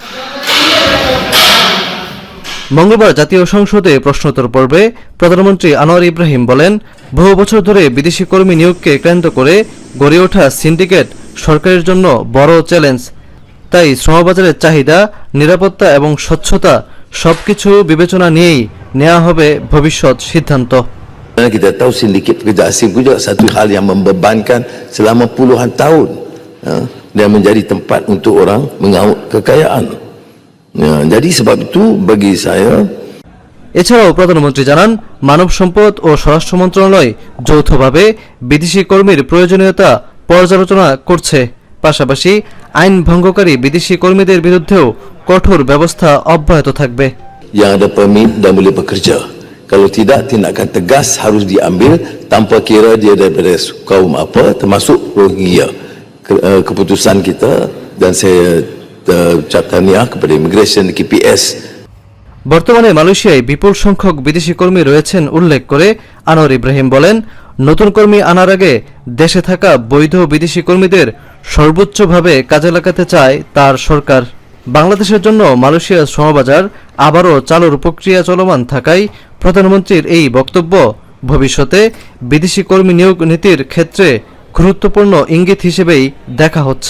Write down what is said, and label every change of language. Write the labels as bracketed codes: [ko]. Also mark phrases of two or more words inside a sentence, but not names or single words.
[bn] মঙ্গলবার জাতীয় সংসদে প্রশ্নোত্তর পর্বে প্রধানমন্ত্রী আনোয়ার ইব্রাহিম বলেন, বহু বছর ধরে বিদেশি কর্মী নিয়োগকে কেন্দ্র করে গড়ে ওঠা সিন্ডিকেট সরকারের জন্য বড় চ্যালেঞ্জ। তাই শ্রমবাজারের চাহিদা, নিরাপত্তা এবং স্বচ্ছতা সবকিছু বিবেচনা নিয়েই নেওয়া হবে ভবিষ্যৎ সিদ্ধান্ত। [ms] Kita tahu sindiket pekerja asing juga satu hal yang membebankan selama puluhan tahun dan menjadi tempat untuk orang mengaut kekayaan. Jadi sebab itu bagi saya. [bn] এছাড়াও প্রধানমন্ত্রী জানান, মানব সম্পদ ও স্বরাষ্ট্র মন্ত্রণালয় যৌথভাবে বিদেশি কর্মীর প্রয়োজনীয়তা পর্যালোচনা করছে। পাশাপাশি আইন ভঙ্গকারী বিদেশি কর্মীদের বিরুদ্ধেও কঠোর ব্যবস্থা অব্যাহত থাকবে। [ms] Yang ada permit dan boleh bekerja. Kalau tidak, tindakan tegas harus diambil tanpa kira dia daripada kaum apa, termasuk Rohingya. Keputusan kita dan saya ucap tahniah kepada Immigration KPS. [bn] বর্তমানে মালয়েশিয়ায় বিপুল সংখ্যক বিদেশি কর্মী রয়েছেন উল্লেখ করে আনোয়ার ইব্রাহিম বলেন, নতুন কর্মী আনার আগে দেশে থাকা বৈধ বিদেশি কর্মীদের সর্বোচ্চভাবে কাজে লাগাতে চায় তার সরকার। বাংলাদেশের জন্য মালয়েশিয়ার শ্রমবাজার আবারও চালুর প্রক্রিয়া চলমান থাকায় প্রধানমন্ত্রীর এই বক্তব্য ভবিষ্যতে বিদেশি কর্মী নিয়োগ নীতির ক্ষেত্রে গুরুত্বপূর্ণ ইঙ্গিত হিসেবেই দেখা হচ্ছে।